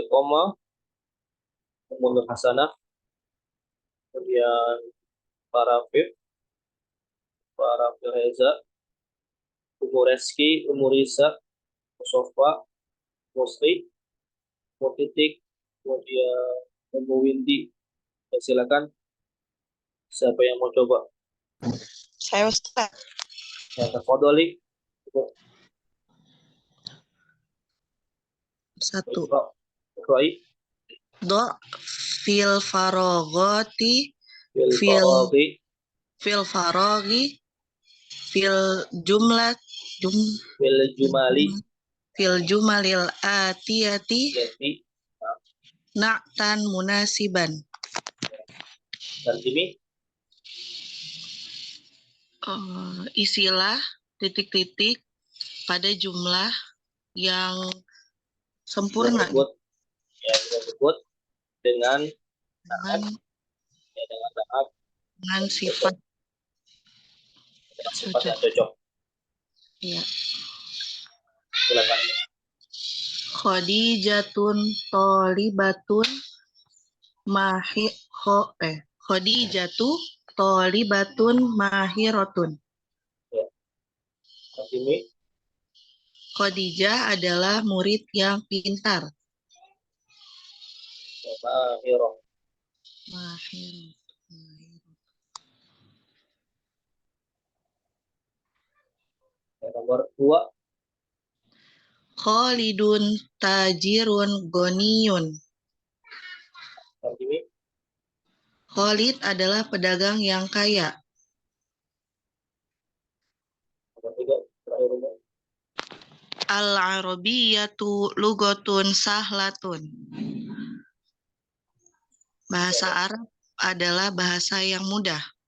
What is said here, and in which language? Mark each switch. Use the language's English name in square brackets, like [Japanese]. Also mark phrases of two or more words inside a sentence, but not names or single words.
[Indonesian] Koma, Umu Nur Hasanah, kemudian para Fif, para Reza, Umu Reski, Umu Risa, Musofa, Musri, Umu Titik, kemudian Umu Windy. Ya, silakan. Siapa yang mau coba? Saya Ustaz. Ya, Kodoli. Satu. [Arabic] Iqra'i. ضع في الفراغات Fil fil faraghi. في الفراغ في الجملة جم في الجمل في الجمل الآتية [Indonesian] jadi [Arabic] نعتا مناسبا. [Indonesian] terjemi Isilah titik-titik pada jumlah yang sempurna kita sebut dengan dengan, naat dengan sifat yang cocok. Ya. Silakan. [Arabic] خديجة طالبة خديجة طالبة ماهرة. [Indonesian] Ya. Terjemi Khadijah adalah murid yang pintar. Mahirah. Mahir. Nomor 2 [Arabic] خالد تاجر غني. [Indonesian] terjemi Khalid adalah pedagang yang kaya. nomor 3 terakhir ini. [Arabic] العربية لغة سهلة. [Indonesian] Bahasa Arab adalah bahasa yang mudah.